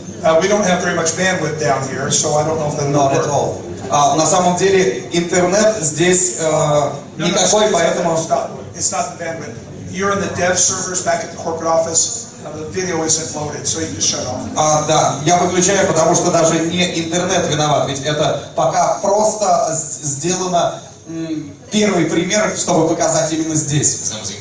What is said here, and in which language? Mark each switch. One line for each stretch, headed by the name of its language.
English: We don't have very much bandwidth down here, so I don't know if that'll Not at all.
Russian: На самом деле интернет здесь никакой, поэтому.
English: It's not the bandwidth. You're in the dev servers back at the corporate office. The video isn't loaded, so you can shut off.
Russian: Да, я выключаю, потому что даже не интернет виноват, ведь это пока просто сделано первый пример, чтобы показать именно здесь.